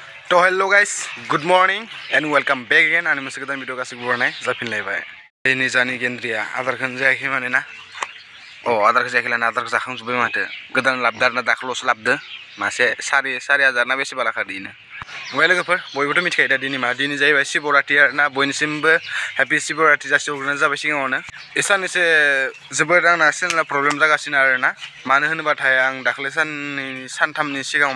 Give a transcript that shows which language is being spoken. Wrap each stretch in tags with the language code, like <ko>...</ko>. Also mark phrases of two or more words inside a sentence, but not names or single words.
<brx>तो</brx> <en>hello guys good morning and welcome back again</en> <brx>आंनि मोनसे गोदान भिडिअ गासिबो बरनाय जाफिनलायबाय दिनै जानि गेन्द्रिया आदारखौनो जायाखै माने ना आदारखौ जायाखै लाना आदारखौ जाखांजोब्बाय माथो गोदान लाबदो आरोना दाखालैसो लाबदो मासे सारि हाजार ना बेसेबा लाखादो इनो ओमफ्राय लोगोफोर बयबोथ' मिथिखायो दा दिनै मा दिनै जाहैबाय शिवरात्रि आरोना बयनिसिमबो हेपि शिवरात्रि जासिहरग्रोनाय जाबाय सिगाङावनो बे साननैसो जोबोद आंना चेनेला प्रब्लेम जागासिनो आरोना मानो होनोबाथाय आं दाखालि सानथामनि सिगाङाव</brx>